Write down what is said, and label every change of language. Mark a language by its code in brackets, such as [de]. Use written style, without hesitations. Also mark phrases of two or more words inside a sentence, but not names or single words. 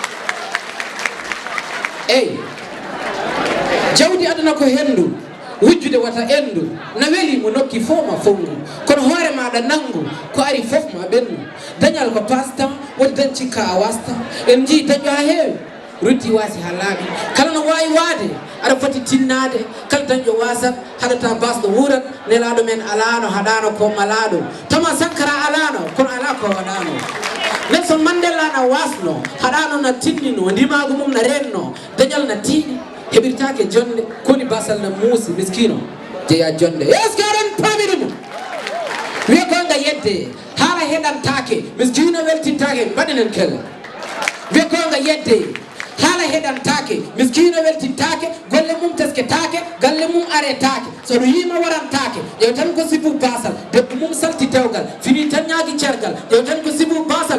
[ff] eyyi jawdi aduna ko hendu wujjude wata endu no weeli mo nokki fof ma fongu kono hoore maɗa nangu ko ari fof ma ɓendu dañal ko pastan woni dañ cikka a wasta en jii dañƴo ha heewi ruddi waasi ha laaɓi kala no wawi waade aɗa foti tinnade kala dañƴo wasat haɗata basɗo wurat nelaɗo men alano haɗano ko malaɗo Thomas Sankara alano kono ala ko waɗano Nelson Mandela na wasno haɗano na tinnino ndimago mum na renno dañal na tiiɗi heɓirtake jonde koni basal na muusi miskino jeeya jonde [fr] est ce que [ff] aɗen pamiri mum wiye gonga yedde haala heɗantake miskino weltintake mbaɗenen kella wiye gonga yedde haala heɗantake miskino weltintake golle mum tesketake galle mum aretake soɗo yima warantake ƴew tan ko sibu basal debbo mum salti dewgal fini tan ñaagui cergal ƴew tan ko sibu basal